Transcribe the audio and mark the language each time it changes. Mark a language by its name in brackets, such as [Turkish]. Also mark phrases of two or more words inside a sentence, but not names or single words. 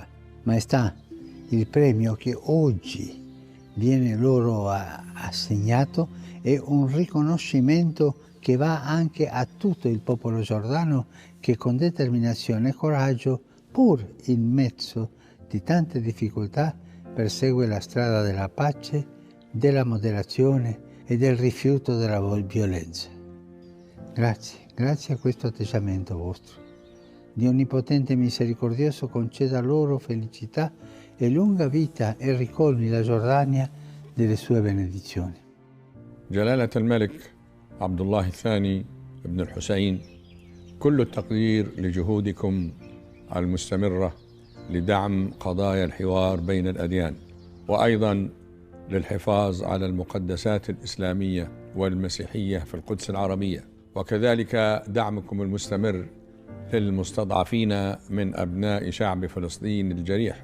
[Italian] Maestà, il premio che oggi viene loro assegnato è un riconoscimento che va anche a tutto il popolo giordano che con determinazione e coraggio, pur in mezzo di tante difficoltà, persegue la strada della pace, della moderazione e del rifiuto della violenza. Grazie a questo atteggiamento vostro. Dio Onnipotente e Misericordioso conceda loro felicità e lunga vita e ricolmi la Giordania delle sue benedizioni. [Arabic] جلالة الملك عبد الله الثاني بن الحسين، كل التقدير لجهودكم المستمرة لدعم قضايا الحوار بين الأديان، وأيضا للحفاظ على المقدسات الإسلامية والمسيحية في القدس العربية، وكذلك دعمكم المستمر للمستضعفين من أبناء شعب فلسطين الجريح.